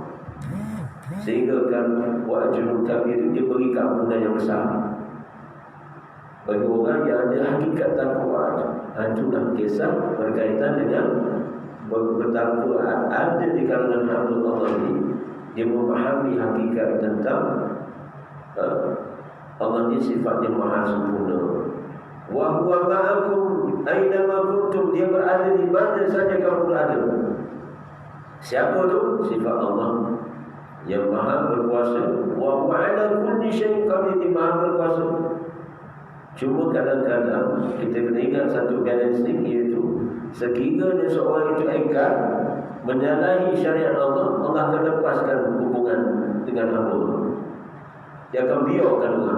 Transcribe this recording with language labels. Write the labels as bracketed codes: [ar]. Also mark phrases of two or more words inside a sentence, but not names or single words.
[ms] Sehingga kan [ar] واجب الكبير [ms] itu dia beri keampunan yang besar bagi orang yang ada hakikat takwa. Itulah kisah berkaitan dengan bertakwa ada di kalangan hamba Allah ini. Dia memahami hakikat tentang Allah ini sifatnya maha sempurna. [ar] وهو معكم أين ما كنتم, [ms] dia berada di mana saja kamu berada. Siapa tu? Sifat Allah yang maha berkuasa. [ar] وهو على كل شيء قدير, [ms] dia maha berkuasa. Cuma kadang-kadang kita kena ingat satu balancing, iaitu sekiranya seorang itu engkar menyalahi syariat Allah, Allah akan lepaskan hubungan dengan hamba. Dia akan biarkan orang.